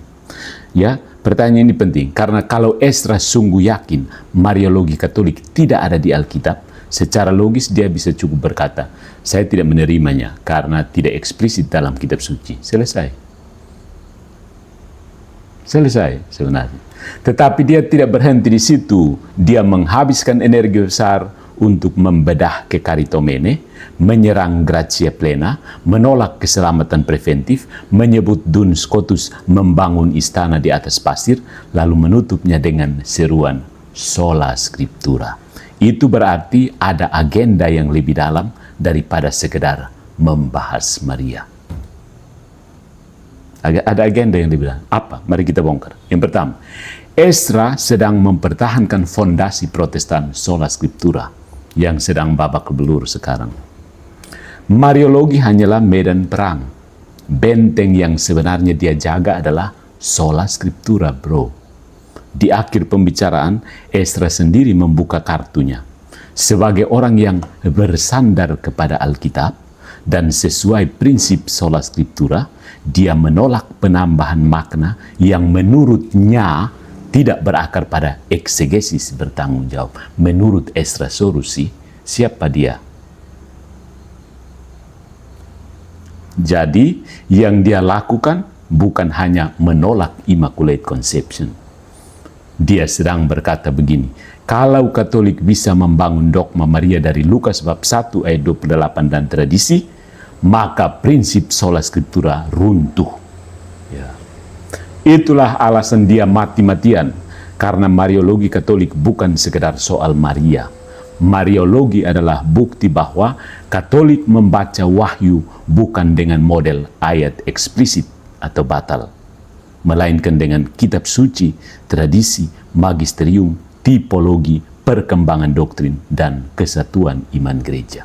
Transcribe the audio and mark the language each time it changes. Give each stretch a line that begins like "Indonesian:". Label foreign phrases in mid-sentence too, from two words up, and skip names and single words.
Indonesian: Ya, pertanyaan ini penting karena kalau Esdra sungguh yakin Mariologi Katolik tidak ada di Alkitab, secara logis dia bisa cukup berkata, saya tidak menerimanya karena tidak eksplisit dalam kitab suci. Selesai. Selesai sebenarnya. Tetapi dia tidak berhenti di situ. Dia menghabiskan energi besar untuk membedah kekaritomene, menyerang
Latin: gratia plena,
Indonesian: menolak keselamatan preventif, menyebut Duns Scotus membangun istana di atas pasir, lalu menutupnya dengan seruan
Latin: sola scriptura.
Indonesian: Itu berarti ada agenda yang lebih dalam daripada sekedar membahas Maria. Ada agenda yang lebih dalam. Apa? Mari kita bongkar. Yang pertama, Esdra sedang mempertahankan fondasi Protestan
Latin: sola scriptura
Indonesian: yang sedang babak belur sekarang. Mariologi hanyalah medan perang. Benteng yang sebenarnya dia jaga adalah
Latin: sola scriptura,
Indonesian: bro. Di akhir pembicaraan, Esdra sendiri membuka kartunya. Sebagai orang yang bersandar kepada Alkitab dan sesuai prinsip
Latin: sola scriptura,
Indonesian: dia menolak penambahan makna yang menurutnya tidak berakar pada eksegesis bertanggung jawab. Menurut Esdra Soru, siapa dia? Jadi, yang dia lakukan bukan hanya menolak
English: Immaculate Conception.
Indonesian: Dia sedang berkata begini, kalau Katolik bisa membangun dogma Maria dari Lukas bab 1 ayat 28 dan tradisi, maka prinsip
Latin: sola scriptura
Indonesian: runtuh. Ya. Itulah alasan dia mati-matian, karena Mariologi Katolik bukan sekedar soal Maria. Mariologi adalah bukti bahwa Katolik membaca wahyu bukan dengan model ayat eksplisit atau batal, melainkan dengan kitab suci, tradisi, magisterium, tipologi, perkembangan doktrin, dan kesatuan iman gereja.